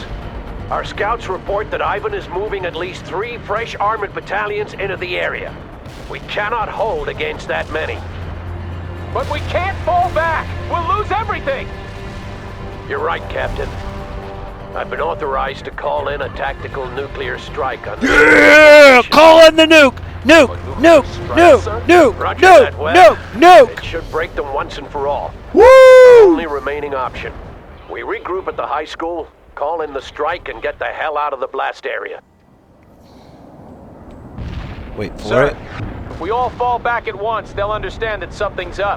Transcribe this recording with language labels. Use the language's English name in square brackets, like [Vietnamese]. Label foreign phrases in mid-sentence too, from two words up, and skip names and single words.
[English] Our scouts report that Ivan is moving at least 3 fresh armored battalions into the area. We cannot hold against that many. But we can't fall back! We'll lose everything! You're right, Captain. I've been authorized to call in a tactical nuclear strike on the... Yeah! Call in the nuke! Nuke! Nuke! Nuke! Nuke! Roger Nuke! that, Webb. Nuke! Nuke! It should break them once and for all. Woo! Only remaining option. We regroup at the high school, call in the strike, and get the hell out of the blast area. Wait for Sir, it. if we all fall back at once, they'll understand that something's up.